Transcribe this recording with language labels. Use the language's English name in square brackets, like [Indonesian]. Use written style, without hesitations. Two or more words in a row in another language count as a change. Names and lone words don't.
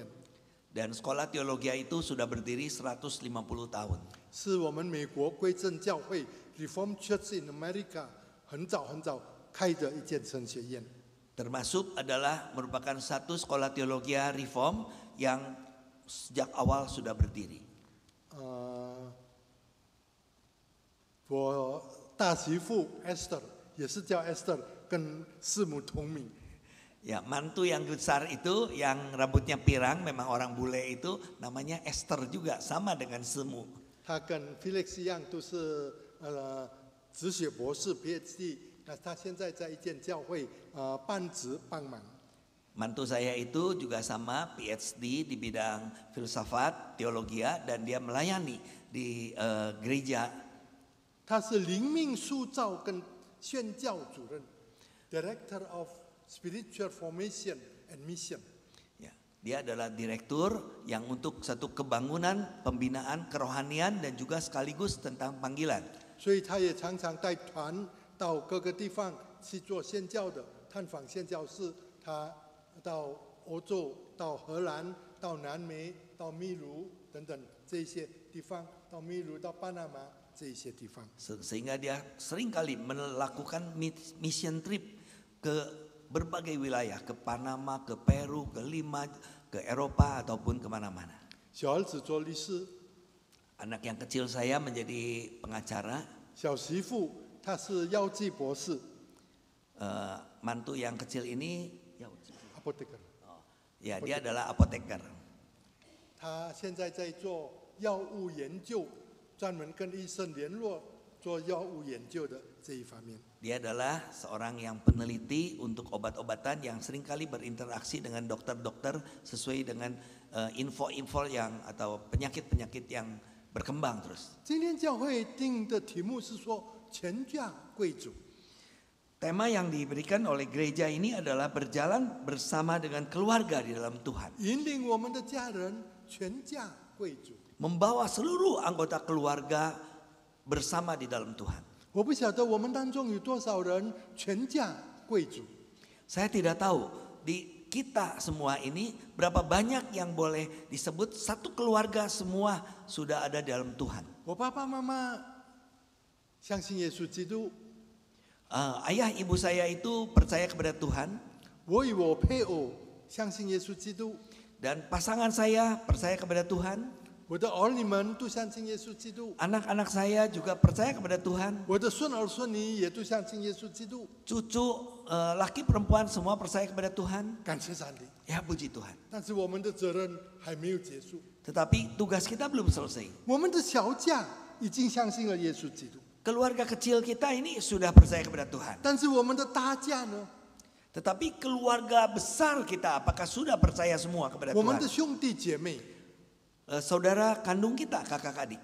[Indonesian] Dan sekolah teologi itu sudah berdiri 150 tahun. [Chinese] 是我们美国归正教会 [English] Reformed Church in America [Chinese] 很早开的一间神学院。 [Indonesian] Termasuk adalah merupakan satu sekolah teologi reform yang sejak awal sudah berdiri. [Chinese] 我大媳妇 Esther 也是叫 Esther， 跟师母同名。 [Indonesian] Ya, mantu yang besar itu yang rambutnya pirang, memang orang bule itu namanya Esther juga, sama dengan semu. [Chinese] 他跟 Felix 一样，都是哲学博士 PhD。那他现在在一间教会半职帮忙。 [Indonesian] Mantu saya itu juga sama PhD di bidang filsafat, teologi, dan dia melayani di gereja. [Chinese] 他是灵命塑造跟宣教主任 ， [English] Director of Spiritual Formation and Mission。 [Indonesian] Ya, dia adalah direktur yang untuk satu kebangunan, pembinaan, kerohanian, dan juga sekaligus tentang panggilan. [Chinese] 所以他也常常带团到各个地方去做宣教的探访宣教士，他到欧洲、到荷兰、到南美、到秘鲁等等这些地方，到秘鲁、到巴拿马这些地方。 [Indonesian] Sehingga dia seringkali melakukan [English] mission trip [Indonesian] ke berbagai wilayah, ke Panama, ke Peru, ke Lima, ke Eropa ataupun kemana-mana. [Chinese] 小儿子做律师， [Indonesian] Anak yang kecil saya menjadi pengacara, [Chinese] 小媳妇她是药剂博士 [Indonesian] mantu yang kecil ini, ，apotheker。 ya dia adalah apoteker. [Chinese] 他现在在做药物研究，专门跟医生联络做药物研究的这一方面。 [Indonesian] Dia adalah seorang yang peneliti untuk obat-obatan yang seringkali berinteraksi dengan dokter-dokter sesuai dengan info-info yang atau penyakit-penyakit yang berkembang terus. [Chinese] 今天教会定的题目是说全家贵族。 [Indonesian] Tema yang diberikan oleh gereja ini adalah berjalan bersama dengan keluarga di dalam Tuhan. [Chinese] 引领我们的家人全家贵族。 [Indonesian] Membawa seluruh anggota keluarga bersama di dalam Tuhan. [Chinese] 我不晓得我们当中有多少人全家贵族。 [Indonesian] Saya tidak tahu di kita semua ini berapa banyak yang boleh disebut satu keluarga semua sudah ada dalam Tuhan. [Chinese] 我爸爸妈妈相信耶稣基督， [Indonesian] Ayah ibu saya itu percaya kepada Tuhan [Chinese] 我与我配偶相信耶稣基督， [Indonesian] dan pasangan saya percaya kepada Tuhan. [Chinese] 我的儿女们都相信耶稣基督， [Indonesian] Anak-anak saya juga percaya kepada Tuhan. [Chinese] 我的孙儿孙女也都相信耶稣基督。 [Indonesian] Cucu laki perempuan semua percaya kepada Tuhan. [Chinese] 感谢上帝。 [Indonesian] Ya puji Tuhan. [Chinese] 但是我们的责任还没有结束， [Indonesian] Tetapi tugas kita belum selesai. [Chinese] 我们的小家已经相信了耶稣基督， [Indonesian] Keluarga kecil kita ini sudah percaya kepada Tuhan. [Chinese] 但是我们的大家呢？ [Indonesian] Tetapi keluarga besar kita apakah sudah percaya semua kepada [Chinese] 我们的 [Indonesian] Tuhan? [Chinese] 兄弟姐妹， [Indonesian] Saudara kandung kita, kakak adik,